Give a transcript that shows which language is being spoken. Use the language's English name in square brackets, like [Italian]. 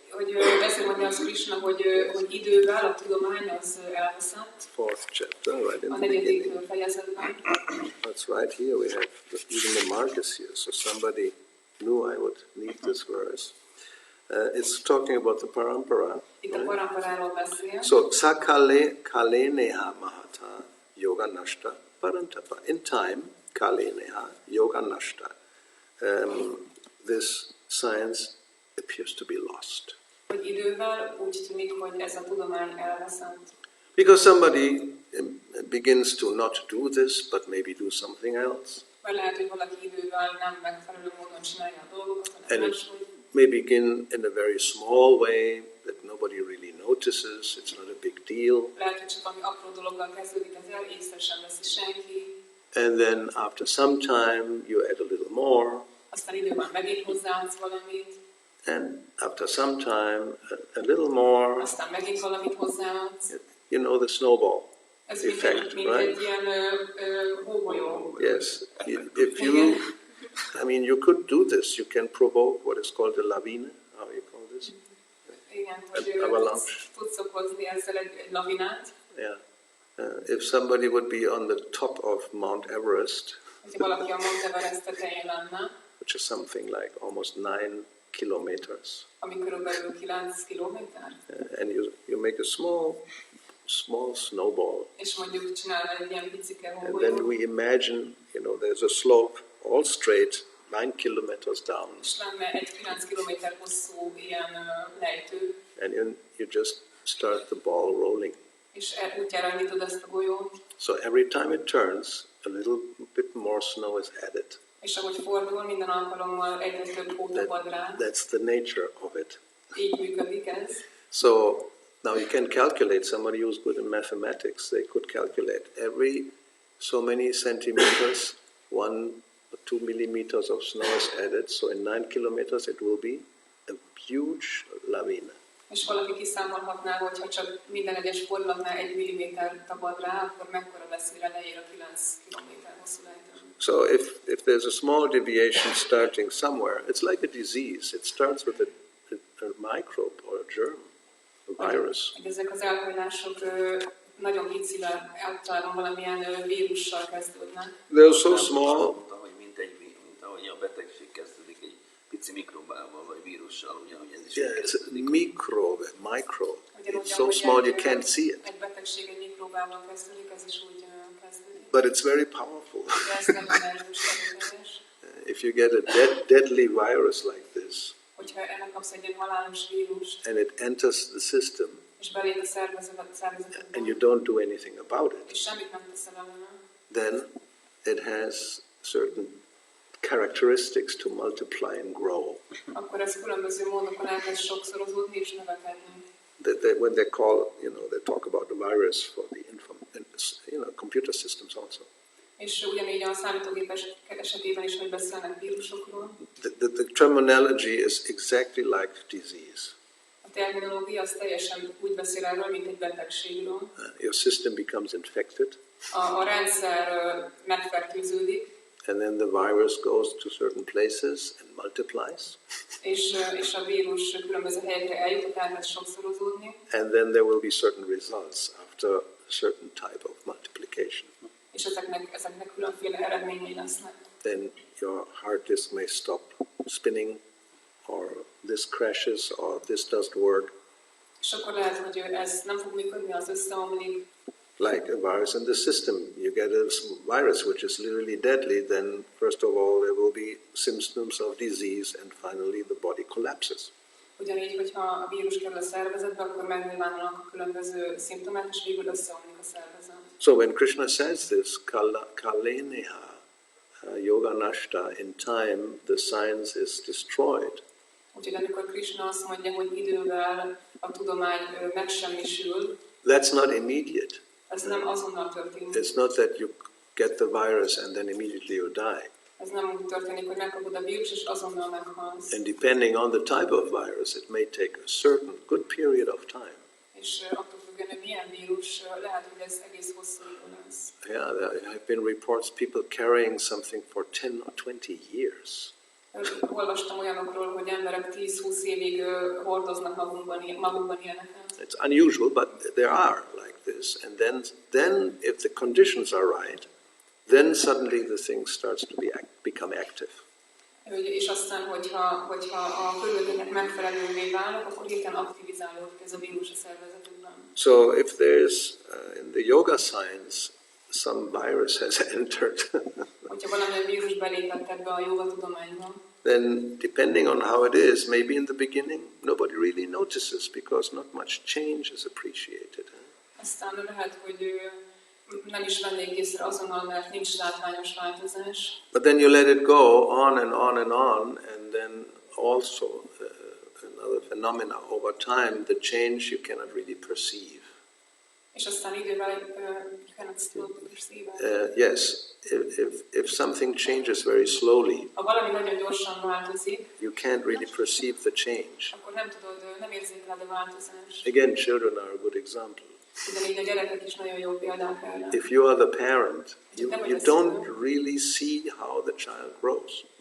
[Hungarian] Hogy ezért mondja azt Krishna, hogy idővel a tudomány az elveszett. [English] 4th chapter, right in [Hungarian] A [English] the [Hungarian] 4. [English] beginning. [Hungarian] fejezetben. [English] That's right here. We have even the mark is here. So somebody knew I would need this verse. It's talking about the parampara. [Hungarian] Itt a paramparáról beszél. [Sanskrit] So kale neha mahata yoga nashta parantapa. [English] In time, [Sanskrit] kale neha yoga nashta. [English] This science appears to be lost. [Hungarian] Hogy idővel úgy tűnik, hogy ez a tudomány elveszett. [English] Because somebody begins to not do this, but maybe do something else. [Hungarian] Mert lehet, hogy valaki idővel nem megfelelő módon csinálja a dolgokat, hanem [English] And it [Hungarian] máshogy. [English] may begin in a very small way that nobody really notices. It's not a big deal. [Hungarian] Lehet, hogy csak valami apró dologgal kezdődik, ezzel észre sem veszi senki. [English] And then after some time, you add a little more. [Hungarian] Aztán időben megint hozzáadsz valamit. [English] And after some time, a little more. [Hungarian] Aztán megint valamit hozzáadsz. [English] You know the snowball [Hungarian] Ez [English] effect, [Hungarian] mint [English] right? [Hungarian] egy ilyen hógolyó. [English] Yes. If you could do this. You can provoke what is called a lavina. How you call this? [Hungarian] Igen, hogy [English] Avalanche. [Hungarian] tudsz okozni ezzel egy lavinát. [English] Yeah. If somebody would be on the top of Mount Everest, [Hungarian] Hogyha valaki a Mount Everest tetején lenne, [English] which is something like almost 9 kilometers, [Hungarian] ami körülbelül 9 kilométer, [English] and you make a small snowball, [Hungarian] és mondjuk csinál egy ilyen picike [English] and then [Hungarian] hógolyót, [English] we imagine, there's a slope all straight, 9 kilometers down, [Hungarian] és lenne egy 9 kilométer hosszú ilyen lejtő, [English] and you just start the ball rolling. [Hungarian] és útjára indítod ezt a golyót, [English] So every time it turns, a little bit more snow is added. [Hungarian] és ahogy fordul, minden alkalommal egyre több hó tapad rá. [English] That's the nature of it. [Hungarian] Így működik ez. [English] So now you can calculate, somebody who's good in mathematics, they could calculate every so many centimeters, 1 or 2 millimeters of snow is added, so in 9 kilometers it will be a huge lavina. [Hungarian] És valaki kiszámolhatná, hogy ha csak minden egyes fordulatnál 1 milliméter tapad rá, akkor mekkora lesz, mire leér a 9 kilométer hosszú lejtő. [English] So if there's a small deviation starting somewhere, it's like a disease. It starts with a microbe or a germ, a virus. [Hungarian] Ezek az elhajlások nagyon picivel, általában valamilyen vírussal kezdődnek. [English] They're so small. [Hungarian] Hogy mint ahogy a betegség kezdődik egy pici mikrobával vagy vírussal, ugyanúgy ez is [English] Yeah, it's a [Hungarian] kezdődik. [English] micro. It's [Hungarian] Ugyanúgy, [English] so [Hungarian] ahogy [English] small you can't see it. [Hungarian] Egy betegség egy mikrobával kezdődik, ez is úgy kezdődik. [English] But it's very powerful. [Hungarian] De ez nagyon erős, erőteljes. [English] If you get a deadly virus like this, [Hungarian] Hogyha ennek kapsz egy ilyen halálos vírust, [English] and it enters the system, [Hungarian] és belép a szervezetbe, [English] and you don't do anything about it, [Hungarian] és semmit nem teszel ellene, [English] then it has certain characteristics to multiply and grow. [Hungarian] akkor ez különböző módokon elkezd sokszorozódni és növekedni. [English] When they call, they talk about the virus for the computer systems also. [Hungarian] És ugyanígy a számítógépes esetében is, hogy beszélnek vírusokról. [English] The terminology is exactly like disease. [Hungarian] A terminológia az teljesen úgy beszél erről, mint egy betegségről. [English] Your system becomes infected. [Hungarian] A rendszer megfertőződik, [English] And then the virus goes to certain places and multiplies. [Hungarian] és a vírus különböző helyekre eljut, elkezd sokszorozódni. [English] And then there will be certain results after a certain type of multiplication. [Hungarian] És ezeknek különféle eredményei lesznek. [English] Then your hard disk may stop spinning, or this crashes, or this doesn't work. [Hungarian] És akkor lehet, hogy ez nem fog működni, az összeomlik. [English] Like a virus in the system. You get a virus which is literally deadly, then first of all there will be symptoms of disease, and finally the body collapses. [Hungarian] Ugyanígy, hogyha a vírus kerül a szervezetbe, akkor megnyilvánulnak a különböző szimptomák, és végül összeomlik a szervezet. [English] So when Krishna says this, [Sanskrit] kaleneha yoga nashta, [English] in time the science is destroyed. [Hungarian] Úgyhogy amikor Krishna azt mondja, hogy idővel a tudomány megsemmisül, [English] That's not immediate. [Hungarian] ez nem azonnal történik. [English] It's not that you get the virus and then immediately you die. [Hungarian] Ez nem úgy történik, hogy megkapod a vírus, és azonnal meghalsz. [English] And depending on the type of virus, it may take a certain good period of time. [Hungarian] És attól függően, hogy milyen vírus, lehet, hogy ez egész hosszú idő lesz. [English] Yeah, there have been reports people carrying something for 10 or 20 years. [Hungarian] Olvastam olyanokról, hogy emberek 10-20 évig hordoznak magukban ilyeneket. [English] It's unusual, but there are like this. And then if the conditions are right, then suddenly the thing starts to become active. [Hungarian] És aztán, hogyha a körülmények megfelelővé válnak, akkor hirtelen aktivizálódik ez a vírus a szervezetükben. [English] So if there's, in the yoga science, some virus has entered, [Hungarian] Hogyha valamilyen vírus belépett ebbe a joga tudományba, [English] then depending on how it is, maybe in the beginning nobody really notices because not much change is appreciated. [Hungarian] aztán lehet, hogy nem is vennék észre azonnal, mert nincs látványos változás. [English] But then you let it go on and on and on, and then also another phenomena over time, the change you cannot really perceive. [Hungarian] És aztán idővel [English] you cannot still perceive it. Yes, if something changes very slowly, [Hungarian] Ha valami nagyon gyorsan változik, [English] you can't really perceive the change. [Hungarian] akkor nem érzékeled a változást. [English] Again, children are a good example. [Hungarian] Ugyanígy a gyerekek is nagyon jó példák erre. [English] If you are the parent, you don't really see how the child grows.